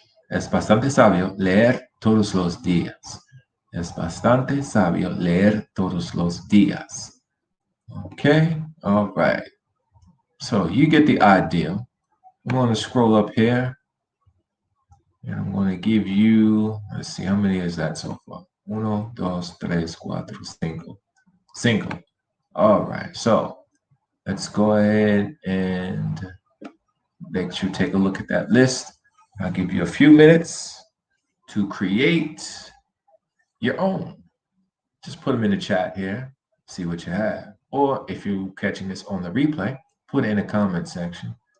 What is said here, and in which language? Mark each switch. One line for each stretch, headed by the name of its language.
Spanish: Es bastante sabio leer todos los días. Es bastante sabio leer todos los días.
English: Okay. All right. So you get the idea. I'm going to scroll up here. And I'm going to give you, let's see, how many is that so far?
Spanish: Uno, dos, tres, cuatro, cinco.
English: Cinco. All right. So let's go ahead and let you take a look at that list. I'll give you a few minutes to create your own. Just put them in the chat here, see what you have. Or if you're catching this on the replay, put it in the comment section.